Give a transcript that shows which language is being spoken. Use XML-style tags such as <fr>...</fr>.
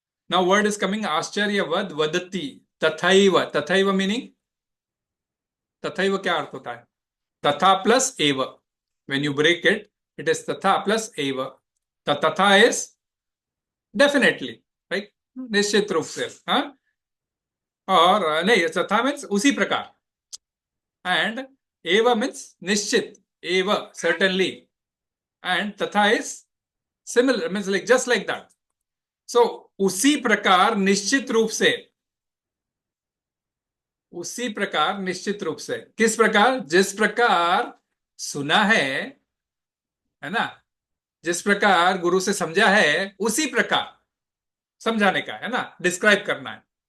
<en>Now word is coming āścarya-vat vadati tathaiva. Tathaiva meaning?</en> <hi>Tathaiva kya arth hota hai?</hi> <en>Tatha plus eva. When you break it, it is tatha plus eva. Tatha is definitely, right?</en> <hi>Nishchit रूप से, हाँ? और नहीं, तथा means उसी प्रकार.</hi> <en>And eva means nishchit, eva, certainly. And tatha is similar, means like just like that.</en> <hi>So, उसी प्रकार निश्चित रूप से. उसी प्रकार निश्चित रूप से. किस प्रकार? जिस प्रकार सुना है ना? जिस प्रकार गुरु से समझा है, उसी प्रकार समझाने का है ना? डिस्क्राइब करना है.</hi>